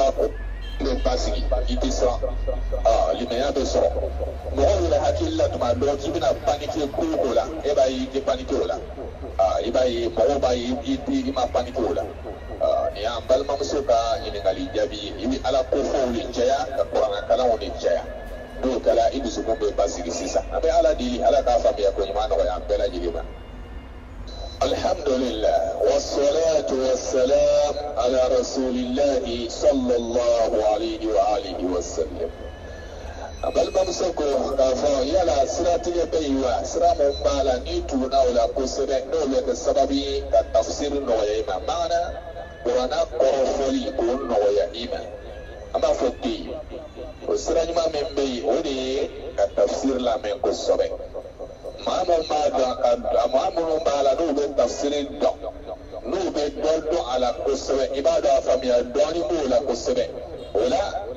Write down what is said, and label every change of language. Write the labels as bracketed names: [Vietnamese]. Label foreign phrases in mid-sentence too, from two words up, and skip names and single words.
[Bambara] b'a ko bɛ basigi i tɛ siran limaniya bɛ sɔrɔ mɔgɔw yɛrɛ hakili la tuma dɔ k'i bɛna panike ko o ko la e b'a ye i tɛ panike o la i b'a ye mɔgɔw b'a ye i ma panike o la nin y'an balimamuso ka ɲininkali jaabi ye i bɛ ala kofɔw de caya ka kuranna kalanw de caya n'o kɛra i dusukun bɛ basigi sisan an bɛ ala deli ala k'a faamuya ko ɲuman nɔgɔya an bɛɛ lajɛlen ma [Arabic] الحمد لله والصلاة والسلام على رسول الله صلى الله عليه وآله وسلم [Bambara] balimamuso ko k'a fɔ yala siratigɛ bɛ yen wa sira mun b'a la n'i tuguna o la kosɛbɛ n'o bɛ kɛ sababu ye ka tafsiri nɔgɔya i ma maana kuranna kɔrɔfɔli k'o nɔgɔya i ma an b'a fɔ ten o sira ɲuman min bɛ yen o de ye ka tafsiri lamɛn kosɛbɛ maa minnu b'a dɔn maa minnu b'a la n'u bɛ tafsiri dɔn n'u bɛ dɔ dɔn a la kosɛbɛ i b'a dɔn a faamuya dɔɔnin b'o la kosɛbɛ o la